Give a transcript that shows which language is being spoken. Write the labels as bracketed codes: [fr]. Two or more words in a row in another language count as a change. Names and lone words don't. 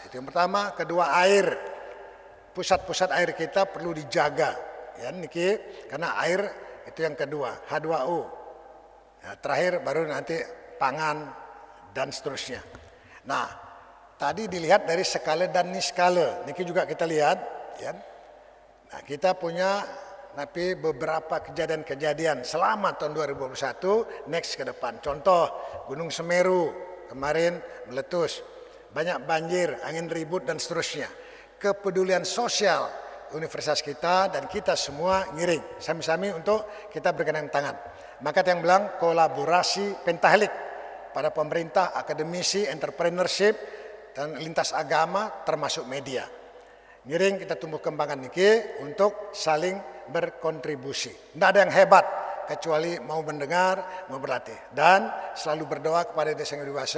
[id] Itu yang pertama. Kedua, air. Pusat-pusat air kita perlu dijaga. Ya, niki, karena air itu yang kedua, H2O. Ya, terakhir baru nanti pangan dan seterusnya. Nah, tadi dilihat dari skala dan niskala. Niki juga kita lihat. Ya. Nah, kita punya beberapa kejadian-kejadian selama tahun 2021 next ke depan. Contoh Gunung Semeru kemarin meletus, banyak banjir, angin ribut dan seterusnya. Kepedulian sosial universitas kita dan kita semua [ban] ngiring sami-sami [id] untuk kita bergandeng tangan. Maka yang bilang kolaborasi pentahlik pada pemerintah, akademisi, entrepreneurship dan lintas agama termasuk media. Ngiring kita tumbuh kembangkan niki untuk saling berkontribusi. Tidak ada yang hebat kecuali mau mendengar, mau berlatih dan selalu berdoa kepada Desa Yang Dewasa.